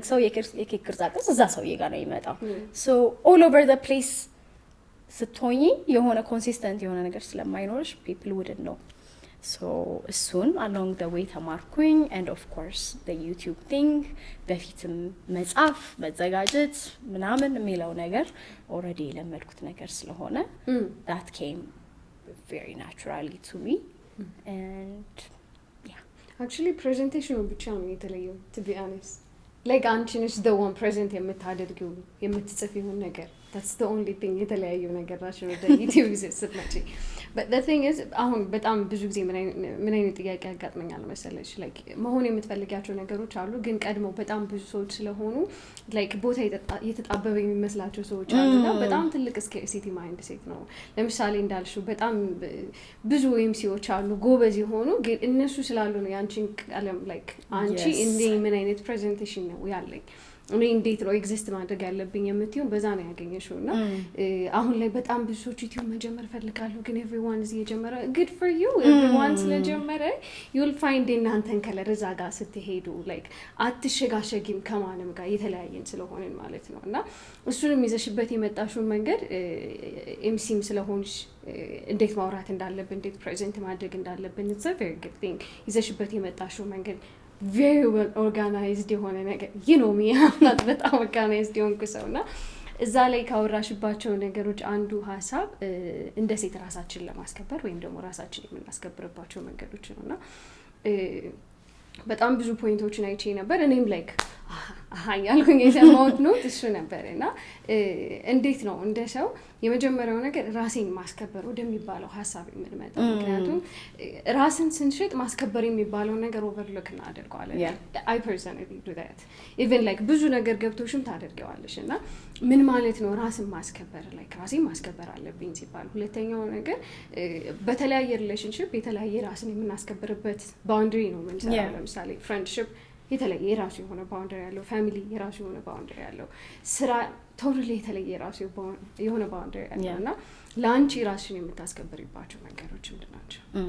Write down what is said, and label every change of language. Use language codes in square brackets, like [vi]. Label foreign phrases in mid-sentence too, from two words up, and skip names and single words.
[am] ሰው የኬክ ቅርጻ ቅርጽ እዛ ሰውዬ ጋር ነው የሚመጣው። [en] so all over the place [am] ስትሆኚ የሆነ ኮንሲስተንት የሆነ ነገር ስለማይኖርሽ [en] people wouldn't [am] ነው። ሶ እሱን [en] along the way [am] ተማርኩኝ። [en] and of course the YouTube thing [am] በፊትም መጻፍ መዘጋጀት ምናምን የሚለው ነገር ኦልሬዲ የለመድኩት ነገር ስለሆነ [en] that came very naturally to me. And yeah, actually presentation [am] ብቻ ነው የተለየው [en] to be honest. [am] like አንቺ ነሽ [en] the one present [am] የምታደርጊው የምትጽፊው ነገር [en] that's the only thing [am] የተለያየው ነገር ናቸው ወደ ዩቲዩብ ስትመጪ። [en] but the thing is [am] አሁን በጣም ብዙ ጊዜ ምን አይነት ጥያቄ ያጋጥመኛል መሰለሽ like መሆን የምትፈልጊያቸው ነገሮች አሉ ግን ቀድሞ በጣም ብዙ ሰዎች ስለሆኑ like ቦታ የተጣበበ የሚመስላቸው ሰዎች አሉና በጣም ትልቅ [en] scarcity mindset [am] ነው። ለምሳሌ እንዳልሽው በጣም ብዙ ኤምሲዎች አሉ ጎበዝ የሆኑ ግን እነሱ ስላሉ ነው ያንቺን ቀለም like አንቺ እንዴ ምን አይነት ፕሬዘንቴሽን ነው ያለኝ እኔ እንዴት ነው ኤግዚስት ማድረግ ያለብኝ የምትይው በዛ ነው ያገኘሽውና አሁን ላይ በጣም ብዙ ሰዎች ዩቲዩብ መጀመር ፈልጋለሁ ግን [en] everyone is [am] እየጀመረ [en] good for you everyone [am] ስለጀመረ [en] you'll find [am] እናንተን ከለር እዛ ጋር ስትሄዱ like አትሸጋሸጊም ከማንም ጋር የተለያየን ስለሆነን ማለት ነውና እሱንም ይዘሽበት የመጣሽው መንገድ ኤምሲም ስለሆንሽ እንዴት ማውራት እንዳለብን እንዴት ፕሬዘንት ማድረግ እንዳለብን [en] it's a very good thing [am] ይዘሽበት የመጣሽው መንገድ [en] very well organized [am] የሆነ ነገር [en] you know me [am] በጣም organized የሆንኩ ሰውና እዛ ላይ ካወራሽባቸው ነገሮች አንዱ ሀሳብ እንደ ሴት ራሳችን ለማስከበር ወይም ደግሞ ራሳችን የምናስከብርባቸው መንገዶች ነውና በጣም ብዙ ፖይንቶችን አይቼ ነበር እኔም like ያልኩኝ የሰማሁት ነው እሱ ነበርና እንዴት ነው እንደ ሰው የመጀመሪያው ነገር ራሴን ማስከበር ወደሚባለው ሐሳብ የምንመጣው ምክንያቱም ራስን ስንሽጥ ማስከበር የሚባለው ነገር ኦቨርሎክ እናደርጋለን [en] I personally do that even like [am] ብዙ ነገር ገብቶሽም ታደርጊዋለሽና ምን ማለት ነው ራስን ማስከበር like ራሴን ማስከበር አለብኝ ሲባል ሁለተኛው ነገር በተለያየ ሪሌሽንሺፕ የተለያየ ራስን የምናስከብርበት ባውንደሪ ነው የምንሰራው ለምሳሌ ፍሬንድሺፕ የተለየ የራሱ የሆነ ባውንደሪ ያለው ፋሚሊ የራሱ የሆነ ባውንደሪ ያለው ስራ ቶታሊ የተለየ የራሱ የሆነ ባውንደሪ ያለውና ላንቺ ራስሽን የምታስከብሪባቸው መንገዶች ምንድናቸው?